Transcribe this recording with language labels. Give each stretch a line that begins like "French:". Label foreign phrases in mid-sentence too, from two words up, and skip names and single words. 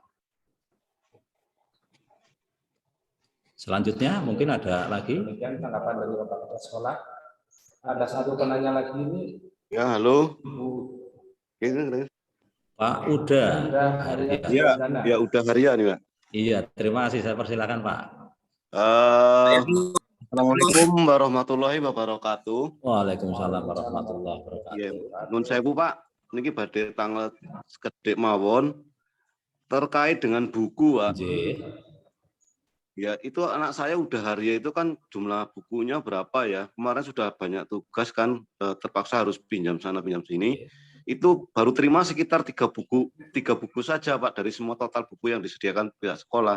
Indonesian: Selanjutnya mungkin ada lagi. Demikian tanggapan dari Bapak Kepala Sekolah. Ada satu penanya lagi ini. Ya, halo. Pak Uda. Iya, ya Uda Haria nih, Pak. Iya, terima kasih. Saya persilakan, Pak.
Arabic: السلام عليكم ورحمة الله وبركاته. وعليكم السلام ورحمة الله وبركاته.
Javanese: Iya, nun sewu Pak, niki badhe tanglet sekedhik mawon
Indonesian: terkait dengan buku,
Javanese: Pak.
Indonesian: Ya, itu anak saya Uda Haria itu kan jumlah bukunya berapa ya? Kemarin sudah banyak tugas kan, terpaksa harus pinjam sana pinjam sini. Itu baru terima sekitar 3 buku saja Pak dari semua total buku yang disediakan pihak sekolah.